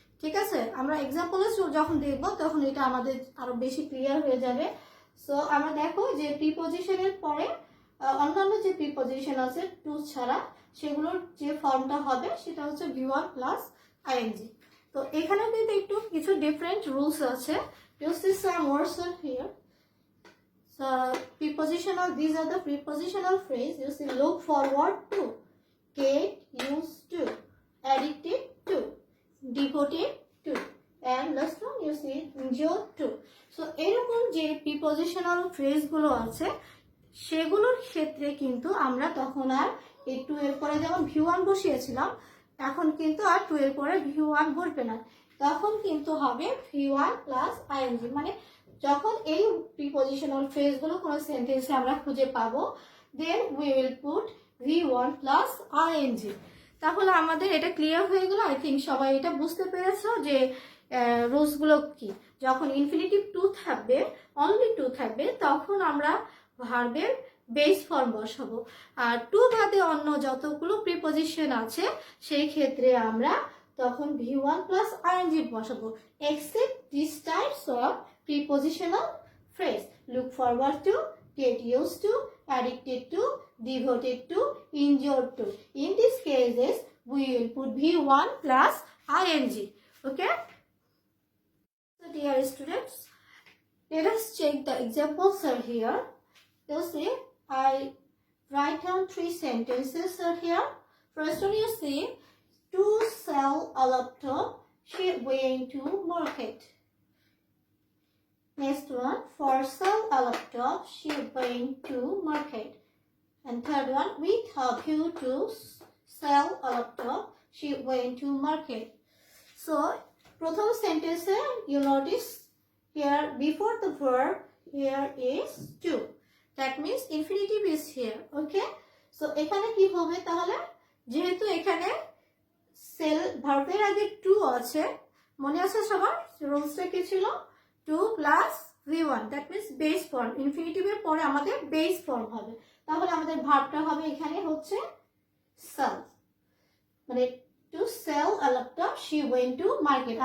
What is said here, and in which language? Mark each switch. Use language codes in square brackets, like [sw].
[bn] ঠিক আছে, আমরা এক্সাম্পলে যখন দেখবো তখন এটা আমাদের আরো বেশি ক্লিয়ার হয়ে যাবে। সো আমরা দেখো যে প্রিপজিশনের পরে অন্যান্য যে প্রিপজিশন আছে টু ছাড়া সেগুলোর যে ফর্মটা হবে সেটা হচ্ছে V1 প্লাস আইএনজি। তো এখানেও কিন্তু একটু কিছু ডিফারেন্ট রুলস আছে। [en] You see some words are here. So prepositional, these are the prepositional phrase. You see look forward to, get used to, addicted to, devoted to, and last one you see enjoy to. [bn] So এরকম যে prepositional phrase গুলো আছে সেগুলোর ক্ষেত্রে কিন্তু আমরা তখন আর এই টু এর পরে যেমন V1 বসিয়েছিলাম এখন কিন্তু আর টু এর পরে V1 বসবে না, তখন কিন্তু হবে V1 প্লাস আইএনজি। মানে যখন এই প্রিপজিশনাল ফ্রেজগুলো কোনো সেন্টেন্সে আমরা খুঁজে পাবো, [en] then we will put [bn] V1 plus ING. তাহলে আমাদের এটা ক্লিয়ার হয়ে গেল। [en] I think [bn] সবাই এটা বুঝতে পেরেছো যে রুলসগুলো কি। যখন ইনফিনিটিভ টু থাকবে, অনলি টু থাকবে, তখন আমরা ভার্বের বেস ফর্ম বসাবো। আর টু বাদে অন্য যতগুলো প্রিপোজিশন আছে সেই ক্ষেত্রে আমরা তখন V1 প্লাস ing বসাবো, [en] except these types of prepositional phrase: look forward to, get used to, addicted to, devoted to, injured to. In these cases we will put V1 plus ing. Okay, so dear students, let us check the examples are here. You see, I write down 3 sentences are here. First one, you see, to sell a laptop, she went to market. Next one, for sell a laptop, she went to market. And third one, with a view to sell a laptop, she went to market. So, প্রথম sentence, you notice here before the verb, here is to. That means infinitive is here. Okay? [bn] So, এখানে কি হবে তাহলে? যেহেতু এখানে sell ভার্বের আগে two আছে, মনে আছে সবার রুলসটা কি ছিল? Two plus V1, [en] that means [bn] base form. ইনফিনিটিভের পরে আমাদের বেস ফর্ম হবে, তাহলে আমাদের ভার্বটা হবে এখানে হচ্ছে সেল, মানে [en] To sell a laptop she went to market.